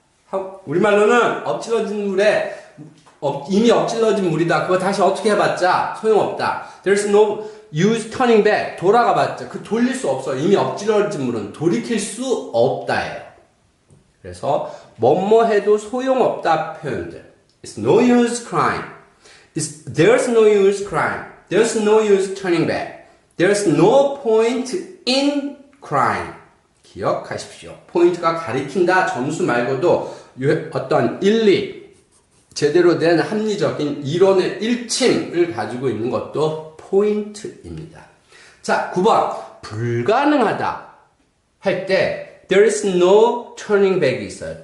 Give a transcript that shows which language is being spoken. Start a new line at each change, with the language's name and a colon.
Korean: 라고 우리말로는 엎질러진 물에 이미 엎질러진 물이다. 그거 다시 어떻게 해봤자 소용없다.
English: There's no use turning back.
Korean: 돌아가봤자 돌릴 수 없어. 이미 엎질러진 물은 돌이킬 수 없다예요. 그래서 뭐뭐 해도 소용없다 표현들.
English: It's no use crying. There's no use crying. There's no use turning back. There's no point in crying.
Korean: 기억하십시오. 포인트가 가리킨다. 점수 말고도 어떤 일리, 제대로 된 합리적인 이론의 일침을 가지고 있는 것도 포인트입니다. 자, 9번. 불가능하다 할 때
English: there is no turning back이
Korean: 있어요.